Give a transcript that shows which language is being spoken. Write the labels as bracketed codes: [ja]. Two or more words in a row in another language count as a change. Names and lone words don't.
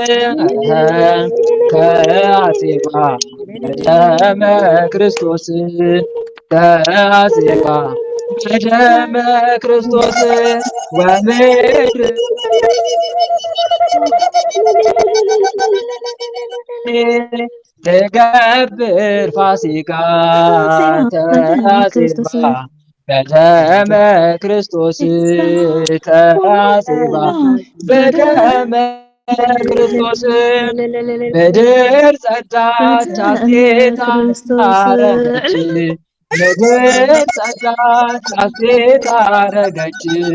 [gez] ተአጽባ በደመ ክርስቶስ ተአጽባ በደመ ክርስቶስ ወምድር ትገብር ፋሲካ ተአጽባ በደመ ክርስቶስ ተአጽባ በደመ ክርስቶስ [am] ምድር ጸዳች ሐሴት አረገች ምድር ጸዳች ሐሴት አረገች